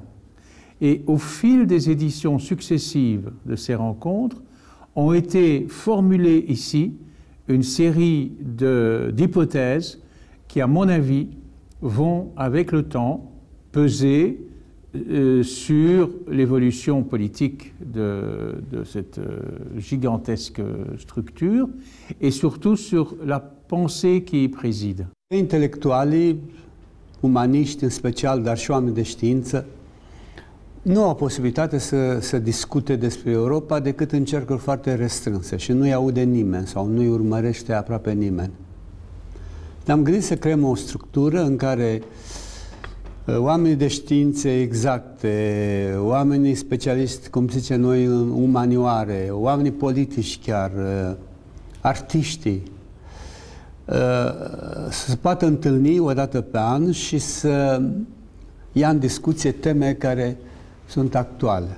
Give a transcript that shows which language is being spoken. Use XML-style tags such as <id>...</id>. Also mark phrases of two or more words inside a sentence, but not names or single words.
<fr>Et au fil des éditions successives de ces rencontres, ont été formulées ici une série d'hypothèses qui, à mon avis, vont avec le temps peser sur l'évolution politique de cette gigantesque structure et surtout sur la pensée qui y préside.</fr> <ro>Intelectualii, umaniști în special, dar și oameni de știință, nu au posibilitate să discute despre Europa decât în cercuri foarte restrânse și nu-i aude nimeni sau nu-i urmărește aproape nimeni. Ne-am gândit să creăm o structură în care oamenii de științe exacte, oamenii specialiști, cum zicem noi, în umanioare, oamenii politici chiar, artiștii, să se poată întâlni o dată pe an și să ia în discuție teme care sunt actuale.</ro>